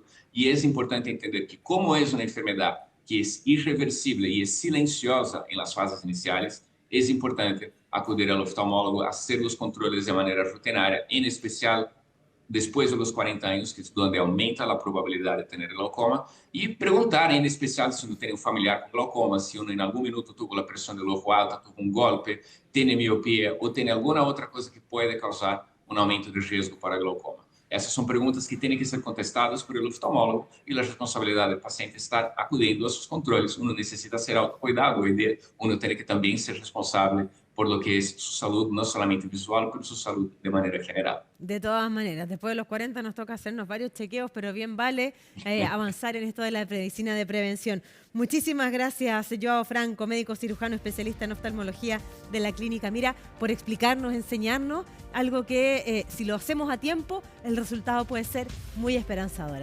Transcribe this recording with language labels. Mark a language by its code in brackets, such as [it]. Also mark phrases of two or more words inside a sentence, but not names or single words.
[es] Y es importante entender que como es una enfermedad que es irreversible y es silenciosa en las fases iniciales, es importante acudir al oftalmólogo, hacer los controles de manera rutinaria, en especial después de los 40 años, que es donde aumenta la probabilidad de tener glaucoma, y preguntar en especial si uno tiene un familiar con glaucoma, si uno en algún minuto tuvo la presión del ojo alta, tuvo un golpe, tiene miopía o tiene alguna otra cosa que puede causar un aumento de riesgo para glaucoma. [pt] Essas são perguntas que têm que ser contestadas por [es] el oftalmólogo [pt] e a responsabilidade do paciente estar acudindo a seus controles. [es] Uno [pt] necessita ser autocuidado e uno tem que também ser responsável [es] por lo que es su salud, no solamente visual, pero su salud de manera general. De todas maneras, después de los 40 nos toca hacernos varios chequeos, pero bien vale avanzar en esto de la medicina de prevención. Muchísimas gracias, Joao Franco, médico cirujano especialista en oftalmología de la Clínica Mira, por explicarnos, enseñarnos algo que si lo hacemos a tiempo, el resultado puede ser muy esperanzador.